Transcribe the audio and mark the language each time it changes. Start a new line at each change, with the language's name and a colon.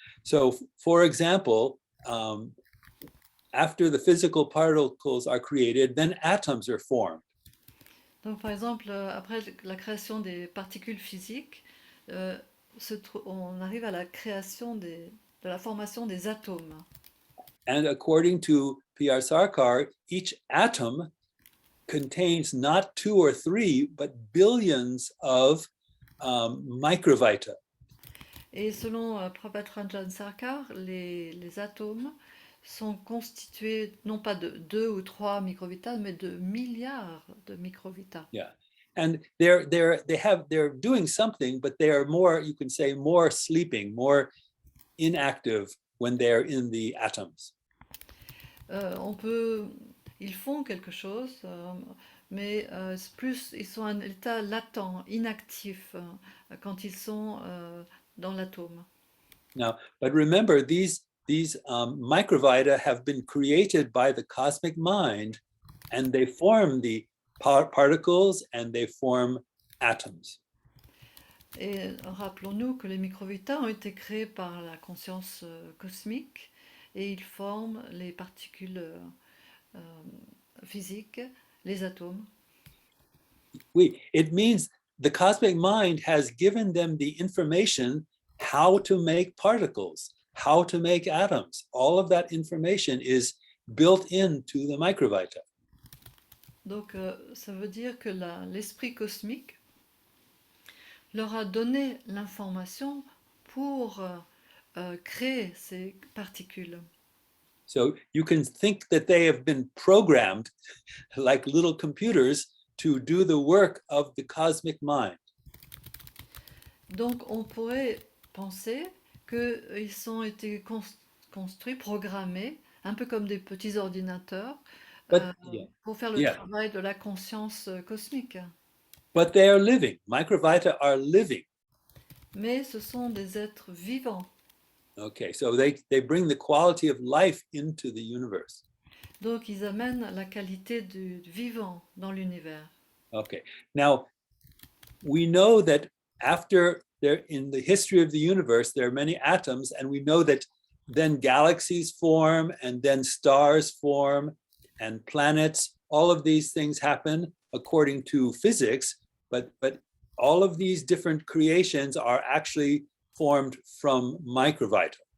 English: So, for example, after the physical particles are created, then atoms are formed.
French: Donc, par exemple, après la création des particules physiques, on arrive à la création de la formation des atomes.
English: And according to P.R. Sarkar, each atom contains not 2 or 3, but billions of microvita.
French: Et selon Prabhat Rajan Sarkar, les atomes sont constitués non pas de 2 ou 3 microvitas, mais de milliards de microvitas.
English: Yeah, and they're doing something, but they are more, you can say, more sleeping, more inactive when they're in the atoms.
French: Ils font quelque chose, mais plus ils sont en état latent, inactif, quand ils sont dans l'atome.
English: Now, but remember, these microvita have been created by the cosmic mind, and they form the particles and they form atoms.
French: Et rappelons-nous que les microvitas ont été créés par la conscience cosmique et ils forment les particules physiques, les atomes. Oui,
English: it means the cosmic mind has given them the information how to make particles, how to make atoms. All of that information is built into the microvita.
French: Donc, ça veut dire que l'esprit cosmique leur a donné l'information pour créer ces particules.
English: So you can think that they have been programmed like little computers to do the work of the cosmic mind.
French: Donc, on pourrait penser qu'ils ont été construits, programmés un peu comme des petits ordinateurs,
English: But yeah,
French: pour faire le
English: yeah.
French: travail de la conscience cosmique.
English: But they are living. Microvita are living.
French: Mais ce sont des êtres vivants.
English: Okay, so they bring the quality of life into the universe.
French: Donc ils amènent la qualité du vivant dans l'univers.
English: Okay, now we know that after there, in the history of the universe, there are many atoms, and we know that then galaxies form, and then stars form, and planets. All of these things happen according to physics, but all of these different creations are actually formed from microvita.